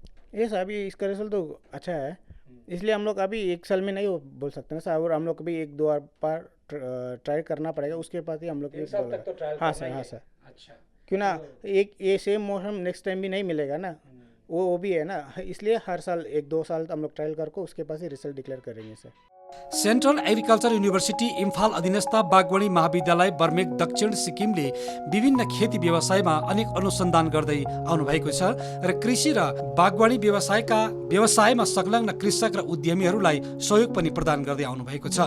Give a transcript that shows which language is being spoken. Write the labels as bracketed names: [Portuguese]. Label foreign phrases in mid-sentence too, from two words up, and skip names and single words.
[Hindi] ये सर अभी इसका रिजल्ट तो अच्छा है, इसलिए हम लोग अभी 1 साल में नहीं बोल सकते ना सर, और हम लोग भी 1-2 बार ट्राई करना पड़ेगा, उसके बाद ही हम लोग हाँ सर, हाँ सर। अच्छा, क्यों ना एक ये सेम मौसम [English] next time [Hindi] भी नहीं मिलेगा ना, वो भी है ना, इसलिए हर साल 1-2 साल हम लोग ट्रायल करके उसके पास ही [English] result declare [Hindi] करेंगे सर। [Nepali] सेन्ट्रल एग्रिकल्चर युनिभर्सिटी इम्फाल अधीनस्थ बागवानी महाविद्यालय बर्मेक दक्षिण सिक्किमले विभिन्न खेती व्यवसायमा अनेक अनुसन्धान गर्दै आउनुभएको छ र कृषि र बागवानी व्यवसायमा संलग्न कृषक र उद्यमीहरूलाई सहयोग पनि प्रदान गर्दै आउनुभएको छ।